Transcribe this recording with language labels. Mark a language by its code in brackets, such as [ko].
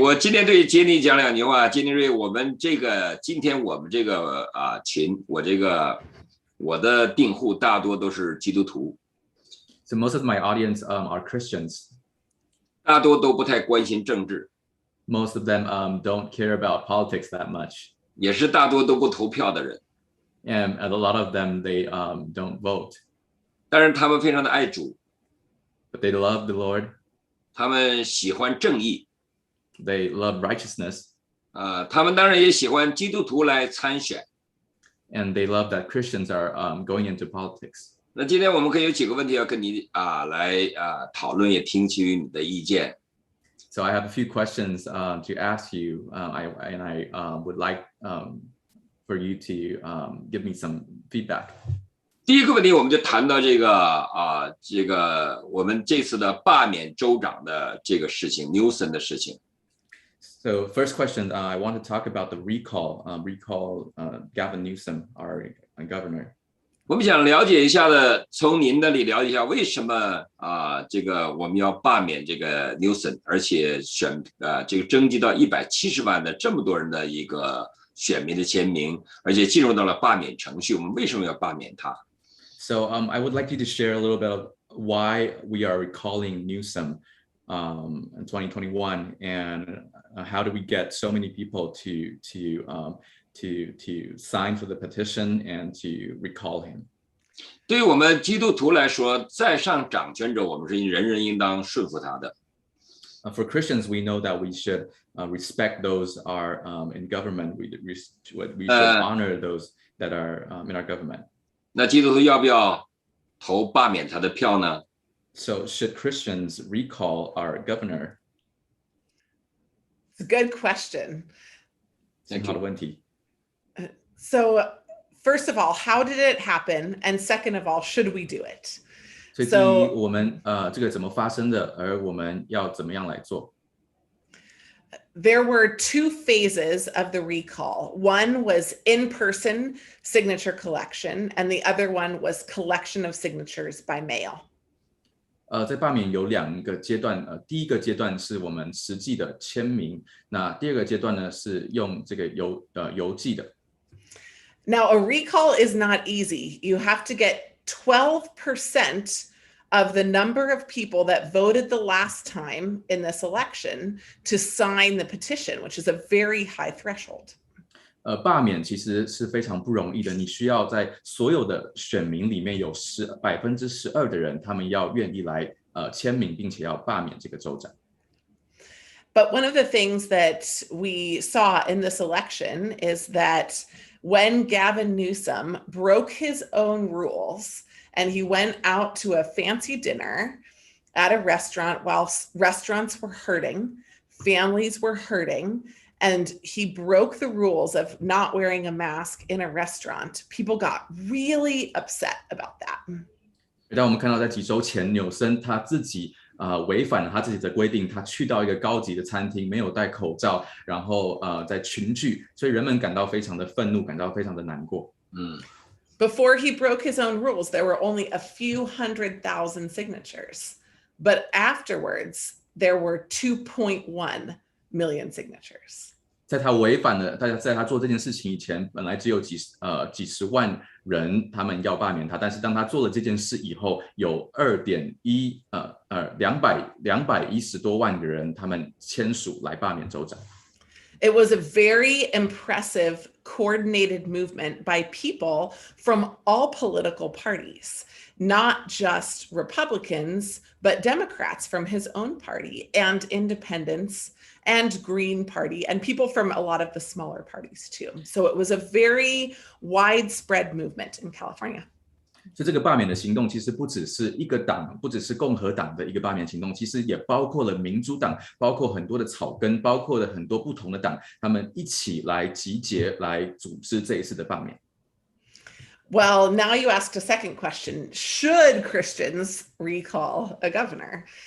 [zh] 我今天对杰尼讲两句话。杰尼瑞，今天我们这个群，我的订户大多都是基督徒。 [en] So most of my audience are Christians. [zh] 大多都不太关心政治。 [en] Most of them don't care about politics that much. [zh] 也是大多都不投票的人。 [en] And a lot of them, they don't vote. [zh] 但是他们非常的爱主。 [en] But they love the Lord. [zh] 他们喜欢正义。 [en] They love righteousness. [zh] 他们当然也喜欢基督徒来参选。 [en] And they love that Christians are going into politics. [zh] 那今天我们可以有几个问题要跟你来讨论，也听取你的意见。 [en] So I have a few questions to ask you, I would like for you to give me some feedback. [zh] 第一个问题，我们就谈到这个我们这次的罢免州长的这个事情 ，Newsom 的事情。 [en] So first question, I want to talk about the recall Gavin Newsom, our governor. [zh] 我们想了解一下的，从您那里了解一下，为什么这个我们要罢免这个 Newsom， 而且这个征集到170万的这么多人的一个选民的签名，而且进入到了罢免程序，我们为什么要罢免他？ [en] So I would like you to share a little bit of why we are recalling Newsom in 2021, and how do we get so many people to sign for the petition and to recall him. [zh] 对于我们基督徒来说，在上掌权者，我们是人人应当顺服他的。 [en] For Christians, we know that we should respect those are in government. We should honor those that are in our government. [zh] 那基督徒要不要投罢免他的票呢？ [en] So should Christians recall our governor? It's a good question. [zh] 好的问题。 [en] So first of all, how did it happen? And second of all, should we do it? [zh] 所以第一，我们这个怎么发生的，而我们要怎么样来做？ [en] There were two phases of the recall. One was in-person signature collection, and the other one was collection of signatures by mail. [zh] 在罢免有2个阶段，第一个阶段是我们实际的签名，那第二个阶段呢是用这个邮寄的。 [en] Now, a recall is not easy. You have to get 12% of the number of people that voted the last time in this election to sign the petition, which is a very high threshold. [zh] 罢免其实是非常不容易的，你需要在所有的选民里面有12%的人，他们要愿意来签名，并且要罢免这个州长。 [en] But one of the things that we saw in this election is that when Gavin Newsom broke his own rules and he went out to a fancy dinner at a restaurant while restaurants were hurting, families were hurting, and he broke the rules of not wearing a mask in a restaurant, people got really upset about that. [zh] 当我们看到在几周前，纽森他自己违反了他自己的规定，他去到一个高级的餐厅，没有戴口罩，然后在群聚，所以人们感到非常的愤怒，感到非常的难过。 [en] Before he broke his own rules, there were only a few 100,000 signatures, but afterwards there were 2.1 million signatures. [zh] 在他违反了，在他做这件事情以前，本来只有几十万人他们要罢免他，但是当他做了这件事以后，有210多万个人他们签署来罢免州长。 [en] It was a very impressive, coordinated movement by people from all political parties, not just Republicans, but Democrats from his own party and independents and Green Party and people from a lot of the smaller parties too. So it was a very widespread movement in California. [zh] 所以这个罢免的行动其实不只是一个党，不只是共和党的一个罢免行动，其实也包括了民主党，包括很多的草根，包括了很多不同的党，他们一起来集结来组织这一次的罢免。 [en] Well, now you asked a second question. Should Christians recall a governor?